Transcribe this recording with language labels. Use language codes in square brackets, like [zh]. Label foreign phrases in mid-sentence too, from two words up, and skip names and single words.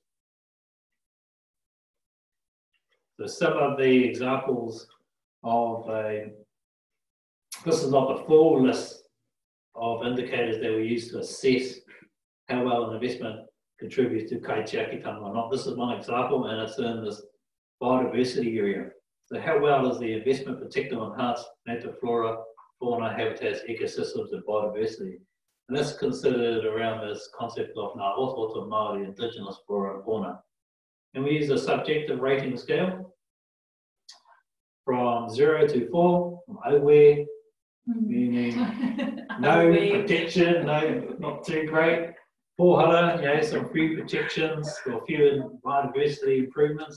[en] So some of the examples of this is not the full list of indicators that we use to assess how well an investment contributes to kaitiakitanga or not. This is one example, and it's in this biodiversity area. So how well does the investment protect or enhance native flora, fauna, habitats, ecosystems, and biodiversity? And that's considered around this concept of [mi] ngā ototo Māori, [en] indigenous flora and fauna. And we use a subjective rating scale from 0 to 4, from Awe, meaning no protection, not too great. Pohara, some few protections, or few biodiversity improvements.